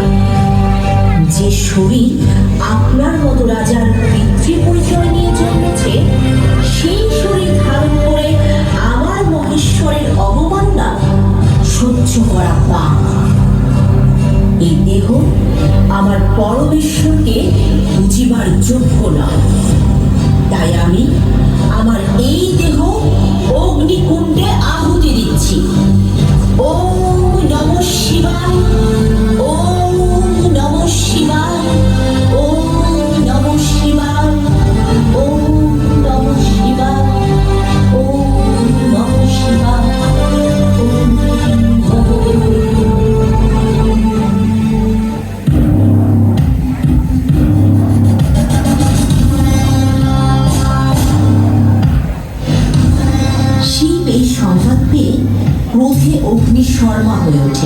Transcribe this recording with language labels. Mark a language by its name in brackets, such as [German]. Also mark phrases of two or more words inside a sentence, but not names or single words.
[Bangla] যে শরীর আপনার মতো রাজার পিতৃ পরিচয় নিয়ে জন্মেছে, সেই শরীর ধারণ করে আমার মহেশ্বরের অবমাননা সহ্য করা পাপ। এই দেহ আমার পরমেশ্বরকে বুঝিবার যোগ্য নয়, তাই আমি আমার এই দেহ অগ্নিকুণ্ডে আহুতি দিচ্ছি। [Sanskrit] ওম নমঃ শিবায়, ওম নমঃ শিবায়, ওম নমঃ শিবায়, ওম নমঃ শিবায়, ওম নমঃ শিবায়, ওম [Bangla] শিব এই সংবাদ পেয়ে ক্রোধে অগ্নিশর্মা হয়ে ওঠে।